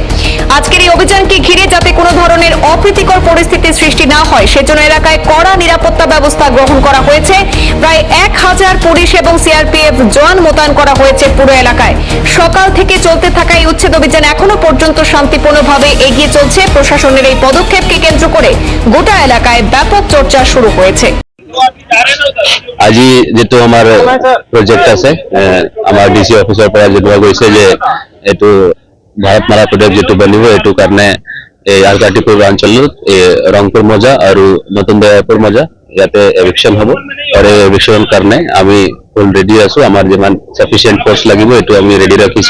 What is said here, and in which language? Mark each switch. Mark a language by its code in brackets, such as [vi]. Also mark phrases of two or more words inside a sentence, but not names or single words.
[bn] আজকের এই অভিযানকে ঘিরে যাতে কোনো ধরনের অপ্রীতিকর পরিস্থিতির সৃষ্টি না হয় সেজন্য এলাকায় কড়া নিরাপত্তা ব্যবস্থা গ্রহণ করা হয়েছে। প্রায় 1000 পুলিশ এবং সিআরপিএফ জওয়ান মোতায়েন করা হয়েছে পুরো এলাকায়। সকাল থেকে চলতে থাকা এই উচ্ছেদ অভিযান এখনো পর্যন্ত শান্তিপূর্ণভাবে এগিয়ে চলছে। প্রশাসনের এই পদক্ষেপকে কেন্দ্র করে গোটা এলাকায় ব্যাপক চর্চা শুরু হয়েছে। [as] আজি যেটো আমার প্রজেক্ট আছে, আমার ডিসি অফিসৰ পৰা জনোৱা গৈছে যে এইটো ভাৰতমালা প্ৰজেক্ট যেটো বনিব, এইটো কাৰণে এই আৰকাটিপুৰ অঞ্চলত ৰংপুৰ মজা আৰু নতুন দয়াপুৰ মজা ইয়াতে এভিকশন হ'ব। আৰু এই এভিকশন কাৰণে আমি [en] full ready [as] আছো। আমাৰ যিমান [en] sufficient force [as] লাগিব এইটো আমি ৰেডি ৰাখিছো।